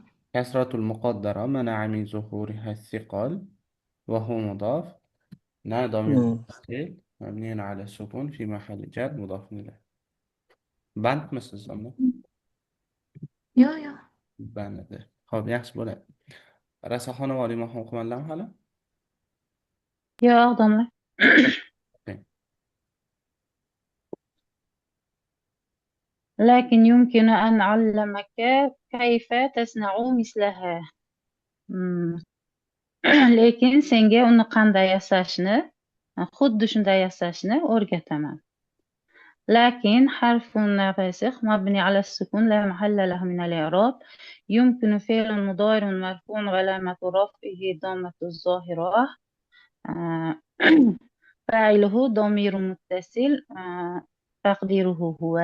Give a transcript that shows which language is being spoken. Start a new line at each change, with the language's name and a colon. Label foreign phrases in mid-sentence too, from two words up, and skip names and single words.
Arabic: كسرة المقدرة منع من ظهورها الثقل وهو مضاف. نا ضمير متصل مبني على السكون في محل جر مضاف إليه. بند مثل زمان يا
Uzbek: بند. خب yaxshi bo'ladi. Rasaxona va oliymoqni o'qimadim hali.
Arabic: يا ضمة لكن يمكن أن أعلمك كيف تصنع مثلها. Hmm.
Uzbek: Lekin senga uni qanday yasashni, xuddi shunday yasashni o'rgataman.
Arabic: لكن حرف نافسخ مبني على السكون لا محل له من الإعراب. يمكن فعل مضارع مرفوع وعلامة رفعه ضمة الظاهرة. فاعله ضمير متصل تقديره هو.